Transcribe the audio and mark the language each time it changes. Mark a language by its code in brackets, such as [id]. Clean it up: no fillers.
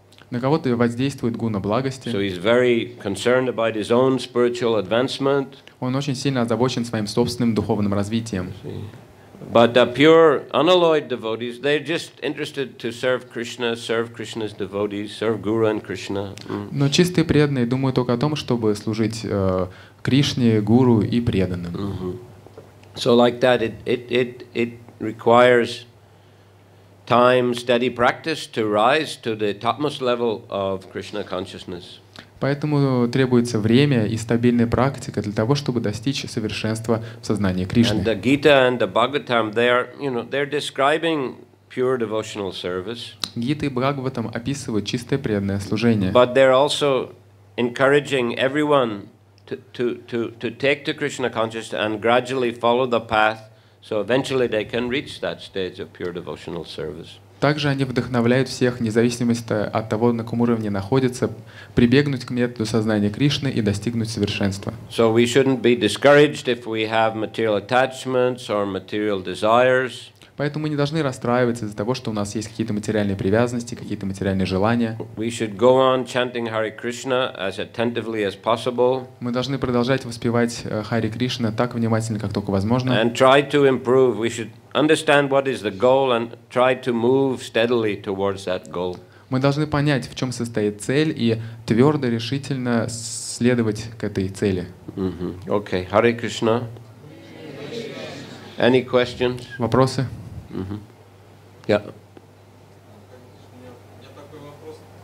[ru] На кого-то воздействует гуна благости. Он очень сильно озабочен своим собственным духовным развитием. [en] But the pure, unalloyed devotees, they're just interested to serve Krishna, serve Krishna's devotees, serve Guru and Krishna. [ru] Но чистые преданные думают только о том, чтобы служить Кришне, Гуру и преданным. [en] So like that, it requires time, steady practice to rise to the topmost level of Krishna consciousness. [ru] Поэтому требуется время и стабильная практика для того, чтобы достичь совершенства в сознании Кришны. [en] And the Gita and the Bhagavatam, they're describing pure devotional service. [ru] Гита и Бхагаватам описывают чистое преданное служение. [en] But they're also encouraging everyone to take to Krishna consciousness and gradually follow the path, so eventually they can reach that stage of pure devotional service. [ru] Также они вдохновляют всех, независимо от того, на каком уровне находятся, прибегнуть к методу сознания Кришны и достигнуть совершенства. [en] So we shouldn't be discouraged if we have material attachments or material desires. [ru] Поэтому мы не должны расстраиваться из-за того, что у нас есть какие-то материальные привязанности, какие-то материальные желания. [en] We should go on chanting Hare Krishna as attentively as possible. [ru] Мы должны продолжать воспевать Харе Кришна так внимательно, как только возможно. [en] And try to improve. We should understand what is the goal and try to move steadily towards that goal. [ru] Мы должны понять, в чем состоит цель, и твердо, решительно следовать к этой цели. [en] Okay, Hare Krishna. Any questions? [ru] Вопросы? [en] Yeah. [ru] У меня такой вопрос.